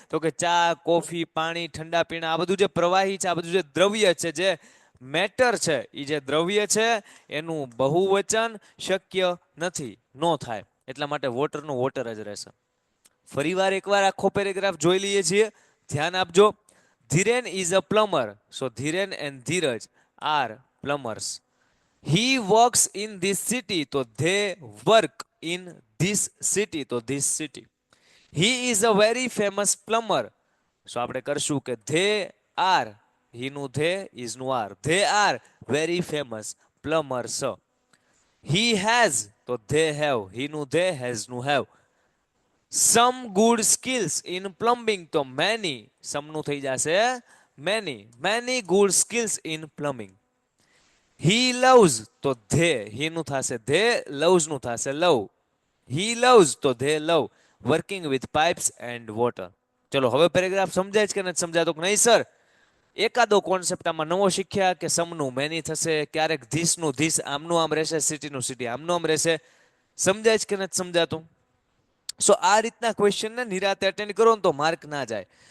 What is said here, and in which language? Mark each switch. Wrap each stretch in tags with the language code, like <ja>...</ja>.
<gu>તો કે ચા, કોફી, પાણી, ઠંડા પીણા, આ બધું જે પ્રવાહી છે, આ બધું જે દ્રવ્ય છે, જે મેટર છે, એ જે દ્રવ્ય છે એનું બહુવચન શક્ય નથી, નો થાય. એટલા માટે વોટરનું વોટર જ રહેશે. ફરીવાર એકવાર આખો પેરેગ્રાફ જોઈ લઈએ છીએ, ધ્યાન આપજો.</gu> <en>Dhiren is a plumber. So Dhiren and Dheeraj are plumbers. He works in this city. So they work in this city. So this city. He is a very famous plumber. So</en> <gu>આપણે કરશું કે</gu> <en>they are, he નું they, is નું are. They are very famous plumbers. He has, તો they have. He નું they, has નું have. Some good skills in plumbing, તો many.</en> <gu>Some નું થઈ જશે many.</gu> <en>Many good skills in plumbing. He loves, તો they. He નું થશે they, loves નું થશે love. He loves, તો they love working with pipes and water.</en> <gu>ચલો હવે પેરેગ્રાફ સમજાય છે કે નથી સમજાતો કે નહીં સર? એકાદો કોન્સેપ્ટ આમાં નવો શીખ્યા કે સમનું મેની થશે, ક્યારેક ધીસનું ધીસ આમનું આમ રહેશે, સિટીનું સિટી આમનું આમ રહેશે. સમજાય છે કે નથી સમજાતું? સો આ રીતના ક્વેશ્ચનને નિરાતે અટેન્ડ કરો ને તો માર્ક ના જાય.</gu>